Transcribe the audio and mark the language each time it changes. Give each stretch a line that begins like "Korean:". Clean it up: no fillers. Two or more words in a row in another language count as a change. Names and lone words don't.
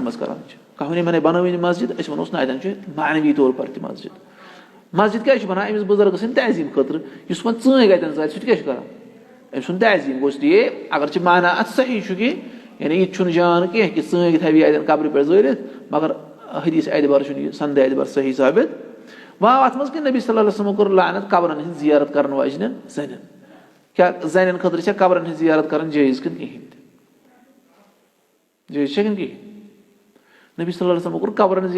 Kashmiri: منٛز کران چھِ کانٛہہ وَنے مےٚ بنٲوِن یہِ مسجد أسۍ وَنوس نہ اَتٮ۪ن چھُ
Urdu: معنوی طور پر
Kashmiri: تہِ مسجد مسجد کیازِ چھِ بنان أمِس بُزرگہٕ سٕنٛدِ تعظیٖم خٲطرٕ یُس وۄنۍ ژٲنٛگۍ اَتٮ۪ن زالہِ سُہ تہِ کیاہ چھُ کران أمۍ سُنٛد تعظیٖم گوٚو
Urdu: اس لیے
Kashmiri: اگر چھِ مانا اَتھ صحیح چھُ کہِ یعنی یہِ تہِ چھُنہٕ جان کینٛہہ کہِ ژٲنٛگۍ تھاوِ اَتٮ۪ن قبرِ پٮ۪ٹھ زٲلِتھ مگر حدیٖث اعتبار چھُنہٕ یہِ سندٕ اعتبار صحیح ثٲبت وۄنۍ آو اَتھ منٛز کہِ نبی
Arabic: صلی اللہ علیہ وسلمو
Kashmiri: کوٚر لعنت قبرن ہٕنٛز زِیارت کرن واجنٮ۪ن زنٮ۪ن کیٛاہ زَنٮ۪ن خٲطرٕ چھا قبرن ہٕنٛز زِیارت کَرٕنۍ جٲیِز کِنہٕ کِہیٖنۍ تہِ جٲیِز چھا کِنہٕ کِہیٖنۍ نبی
Arabic: صلی اللہ علیہ وسلم
Kashmiri: کوٚر قبرن ہٕنٛز